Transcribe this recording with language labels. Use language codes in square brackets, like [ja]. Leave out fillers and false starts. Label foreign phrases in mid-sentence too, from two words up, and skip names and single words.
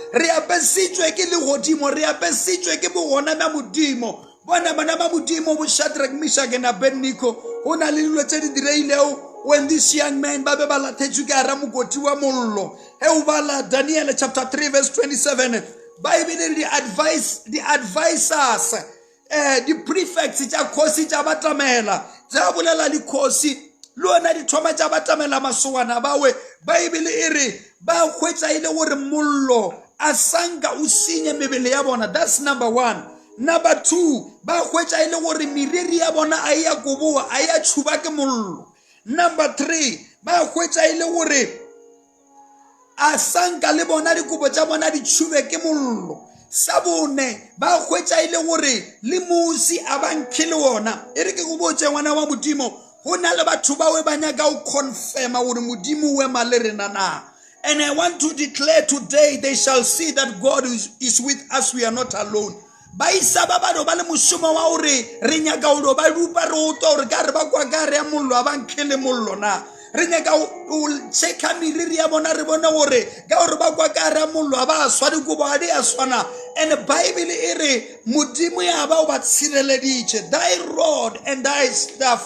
[en] When this young man Daniel chapter 3 verse 27, Bible the advisors, the prefects [nso] luona dithoma tša batamela masowana bawe Bible ere ba hwetša ile gore mollo a sanka o senye mebele ya bona. [en] That's number 1. Number 2, [nso] ba hwetša ile gore meriri ya bona a ya koboa a ya tšhuba ke mollo. Number 3, ba hwetša ile gore a sanka le bona dikobo tša bona di tšhube ke mollo. Sa bone ba hwetša ile gore le musi a bankile wona. Ere ke go botše ngwana wa Modimo, [en] and I want to declare today, they shall see that God is with us. We are not alone. And the Bible thy rod and thy staff.